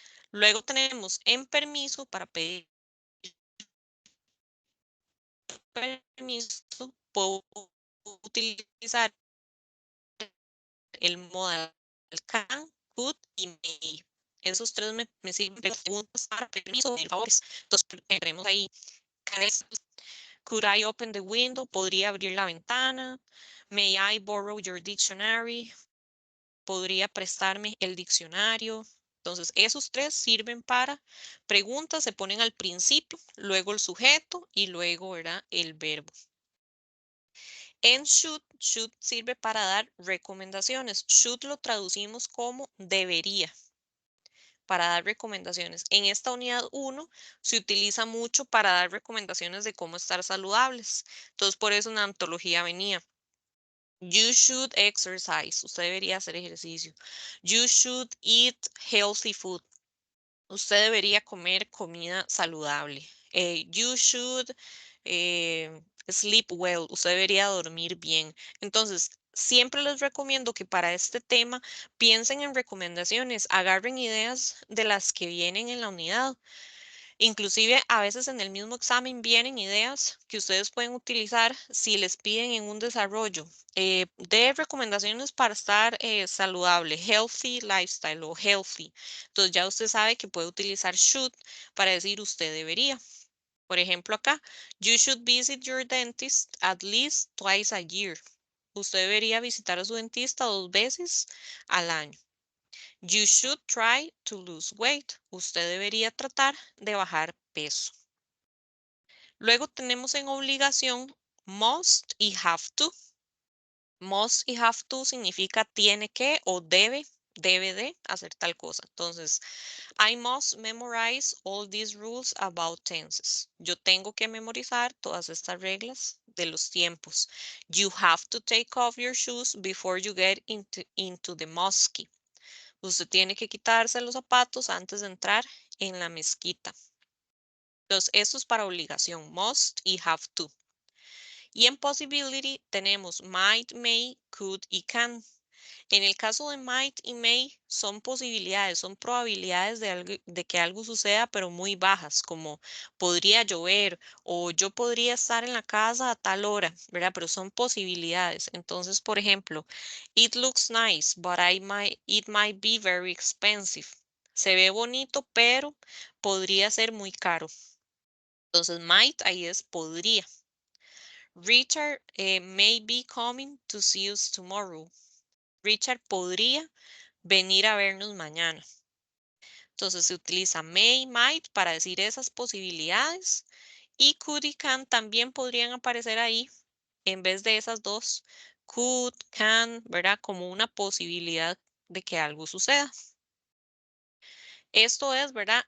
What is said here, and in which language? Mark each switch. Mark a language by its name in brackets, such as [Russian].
[Spanish] Luego tenemos en permiso para pedir permiso, puedo utilizar el modal can, could y may. Esos tres me sirven de preguntas para permiso y favores. Entonces tenemos ahí, [English] could I open the window? [Spanish] Podría abrir la ventana. [English] May I borrow your dictionary? [Spanish] Podría prestarme el diccionario. Entonces, esos tres sirven para preguntas, se ponen al principio, luego el sujeto y luego, ¿verdad? El verbo. En should sirve para dar recomendaciones. Should lo traducimos como debería, para dar recomendaciones. En esta unidad 1 se utiliza mucho para dar recomendaciones de cómo estar saludables. Entonces, por eso una antología venía. [English] You should exercise. [Spanish] Usted debería hacer ejercicio. [English] You should eat healthy food. [Spanish] Usted debería comer comida saludable. [English] You should sleep well. [Spanish] Usted debería dormir bien. Entonces, siempre les recomiendo que para este tema piensen en recomendaciones, agarren ideas de las que vienen en la unidad. Inclusive a veces en el mismo examen vienen ideas que ustedes pueden utilizar si les piden en un desarrollo de recomendaciones para estar saludable, healthy lifestyle o healthy. Entonces ya usted sabe que puede utilizar should para decir usted debería. Por ejemplo acá, [English] you should visit your dentist at least twice a year. [Spanish] Usted debería visitar a su dentista 2 veces al año. [English] You should try to lose weight. [Spanish] Usted debería tratar de bajar peso. Luego tenemos en obligación must y have to. Must y have to significa tiene que o debe de hacer tal cosa. [English] Entonces, I must memorize all these rules about tenses. [Spanish] Yo tengo que memorizar todas estas reglas de los tiempos. [English] You have to take off your shoes before you get into the mosque. [Spanish] Usted tiene que quitarse los zapatos antes de entrar en la mezquita. Entonces, esto es para obligación, must y have to. Y en possibility tenemos might, may, could y can. En el caso de might y may son posibilidades, son probabilidades de que algo suceda, pero muy bajas, como podría llover o yo podría estar en la casa a tal hora, ¿verdad? Pero son posibilidades. Entonces, por ejemplo, [English] it looks nice, but it might be very expensive. [Spanish] Se ve bonito, pero podría ser muy caro. Entonces, might ahí es podría. [English] Richard may be coming to see us tomorrow. [Spanish] Richard podría venir a vernos mañana. Entonces se utiliza may, might para decir esas posibilidades y could y can también podrían aparecer ahí en vez de esas dos. Could, can, ¿verdad? Como una posibilidad de que algo suceda. Esto es, ¿verdad?